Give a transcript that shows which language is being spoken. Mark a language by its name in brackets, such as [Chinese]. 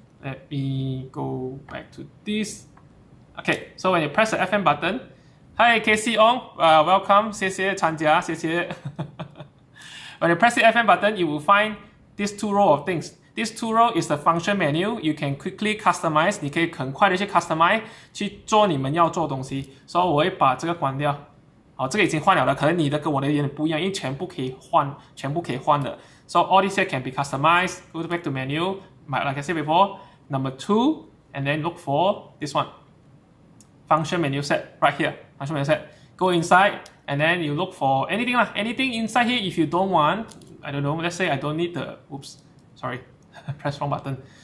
[English] Let me go back to this. Okay, so when you press the FN button, hi Casey Ong, welcome, [Chinese] 谢谢参加，谢谢。 [English] When you press the FN button, you will find these 2 rows of things. This 2 row is the function menu. You can quickly customize. [Chinese] 你可以很快的去 customize 去做你们要做的东西。所以我会把这个关掉。好，这个已经换了的，可能你的跟我的有点不一样，因为全部可以换的。 [English] So all these here can be customized. Go back to menu. Like I said before, number 2, and then look for this one. Function menu set right here. Function menu set. Go inside, and then you look for anything lah. Anything inside here. If you don't want, I don't know. Let's say I don't need the. Oops, sorry. Press wrong button.